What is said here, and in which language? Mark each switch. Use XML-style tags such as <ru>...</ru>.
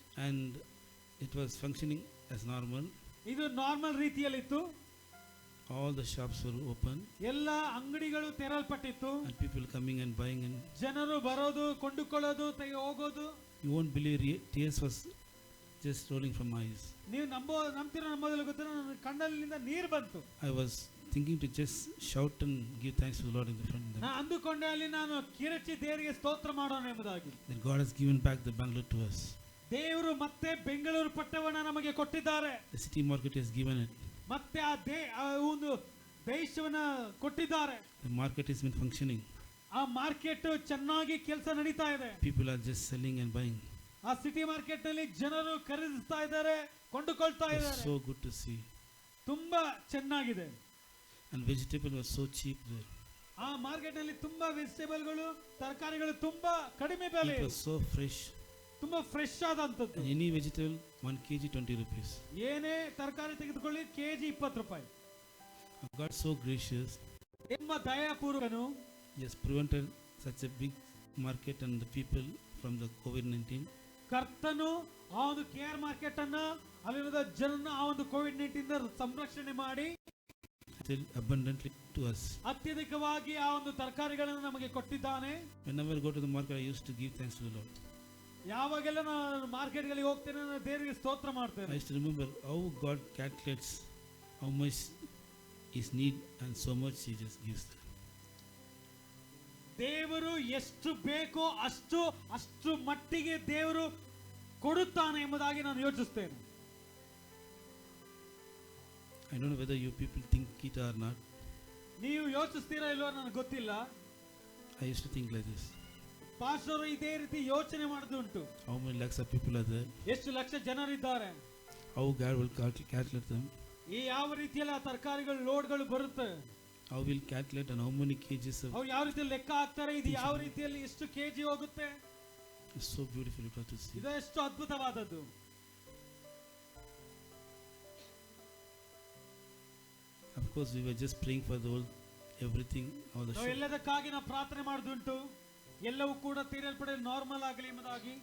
<en>and it was functioning as normal.</en> <kn>ಇದು normal ರೀತಿಯಲ್ಲಿತ್ತು.</kn> <en>All the shops were open</en> <kn>ಎಲ್ಲ ಅಂಗಡಿಗಳು ತೆರಲ್ಪಟ್ಟಿತ್ತು.</kn> <en>and people coming and buying, and</en> <kn>ಜನರು ಬರೋದು, ಕೊಂಡುಕೊಳ್ಳೋದು, ಹೋಗೋದು.</kn> <en>you won't believe tears was just rolling from my eyes.</en> <kn>ನೀವು ನಂಬೋದಿಲ್ಲ ಗೊತ್ತಿಲ್ಲ, ನನ್ನ ಕಣ್ಣಲ್ಲಿಂದ ನೀರು ಬಂತು.</kn> <en>I was thinking to just shout and give thanks to the Lord in the front.</en> <kn>ನಾ ಅಂದುಕೊಂಡೆ ಅಲ್ಲಿ ನಾನು ಕಿರಚಿ ದೇವರಿಗೆ ಸ್ತೋತ್ರ ಮಾಡೋಣ ಎಂಬುದಾಗಿ.</kn> <en>That God has given back the Bangalore to us.</en> <kn>ದೇವರು ಮತ್ತೆ ಬೆಂಗಳೂರು ಪಟ್ಟಣವನ್ನು ನಮಗೆ ಕೊಟ್ಟಿದ್ದಾರೆ.</kn> <en>The City Market has given it.</en> <kn>ಮತ್ತೆ ಆ ಒಂದು ದೇಶವನ್ನ ಕೊಟ್ಟಿದ್ದಾರೆ.</kn> <en>The market has been functioning.</en> <kn>ಆ ಮಾರ್ಕೆಟ್ ಚೆನ್ನಾಗಿ ಕೆಲಸ ನಡೀತಾ ಇದೆ.</kn> <en>People are just selling and buying.</en> <kn>ಆ ಸಿಟಿ ಮಾರ್ಕೆಟ್ ನಲ್ಲಿ ಜನರು ಖರೀದಿಸ್ತಾ ಇದ್ದಾರೆ, ಕೊಂಡುಕೊಳ್ತಾ</kn> <en>It's</en> <kn>ಇದ್ದಾರೆ.</kn> <en>so good to see.</en> <kn>ತುಂಬಾ ಚೆನ್ನಾಗಿದೆ.</kn> <en>And vegetable was so cheap there.</en> <kn>ಆ ಮಾರ್ಕೆಟ್ ನಲ್ಲಿ ತುಂಬಾ ವೆಜಿಟೇಬಲ್ಗಳು, ತರಕಾರಿಗಳು ತುಂಬಾ ಕಡಿಮೆ ಬೆಲೆ.</kn> <en>It was so fresh.</en> <kn>ತುಂಬಾ fresh ಆದಂತದ್ದು.</kn> <en>And any vegetable 1 kg 20 rupees.</en> <kn>ಏನೇ ತರಕಾರಿ ತೆಗೆದುಕೊಳ್ಳಿ ಕೆಜಿ 20 ರೂಪಾಯಿ.</kn> <en>God so gracious.</en> <kn>ಎಂಬ ದಯಾಪೂರ್ವಕನು.</kn> <en>He has prevented such a big market and the people from the COVID-19.</en> <kn>ಕರ್ತನು ಆ ಒಂದು ಕೇರ್ ಮಾರ್ಕೆಟ್ ಅನ್ನ, ಅಲ್ಲಿರುವ ಜನರನ್ನ ಆ ಒಂದು ಕೋವಿಡ್-19 ಇಂದ ಸಂರಕ್ಷಣೆ ಮಾಡಿ</kn> <en>Still abundantly to us.</en> <kn>ಅತ್ಯಧಿಕವಾಗಿ ಆ ಒಂದು ತರಕಾರಿಗಳನ್ನು ನಮಗೆ ಕೊಟ್ಟಿದ್ದಾನೆ.</kn> <en>Whenever I go to the market, I used to give thanks to the Lord.</en> <kn>ಯಾವಾಗೆಲ್ಲ ನಾನು ಮಾರ್ಕೆಟ್ ಗಳಿಗೆ ಹೋಗ್ತೇನೆ, ನಾನು ದೇವರಿಗೆ ಸ್ತೋತ್ರ ಮಾಡ್ತೇನೆ.</kn> <en>I used to remember how God calculates how much is need and so much He just gives.</en> <kn>ದೇವರು ಎಷ್ಟು ಬೇಕೋ ಅಷ್ಟು ಮಟ್ಟಿಗೆ ದೇವರು ಕೊಡುತ್ತಾನೆ ಎಂಬುದಾಗಿ ನಾನು ಯೋಚಿಸುತ್ತೇನೆ.</kn> <en>I don't know whether you people think it or not.</en> <kn>ನೀವು ಯೋಚಿಸ್ತೀರಾ ಇಲ್ವೋ ನನಗೆ ಗೊತ್ತಿಲ್ಲ.</kn> <en>I used to think like this.</en> <kn>Pastor ಇದೇ ರೀತಿ ಯೋಚನೆ ಮಾಡೋದುಂಟು.</kn> <en>How many lakhs of people are there?</en> <kn>ಎಷ್ಟು ಲಕ್ಷ ಜನರಿದ್ದಾರೆ.</kn> <en>How God will calculate them?</en> <kn>ಈ ಯಾವ ರೀತಿಯಲ್ಲಿ ಆ ತರಕಾರಿಗಳು ಲೋಡ್ಗಳು ಬರುತ್ತೆ.</kn> <en>How will calculate and how many kgs of?</en> <kn>ಅವ್ರು ಯಾವ ರೀತಿಯಲ್ಲಿ ಲೆಕ್ಕ ಹಾಕ್ತಾರೆ, ಇದು ಯಾವ ರೀತಿಯಲ್ಲಿ ಎಷ್ಟು ಕೆಜಿ ಹೋಗುತ್ತೆ.</kn> <en>It's so beautiful to see.</en> <kn>ಇದು ಎಷ್ಟು ಅದ್ಭುತವಾದದ್ದು.</kn> <en>Of course, we were just praying for the whole everything, all the</en> <kn>ನಾವು ಎಲ್ಲದಕ್ಕಾಗಿ ನಾವು ಪ್ರಾರ್ಥನೆ ಮಾಡೋದುಂಟು, ಎಲ್ಲವೂ ಕೂಡ ತೀರಲ್ಪಡೆ ನಾರ್ಮಲ್ ಆಗಲಿ ಎಂಬುದಾಗಿ.</kn>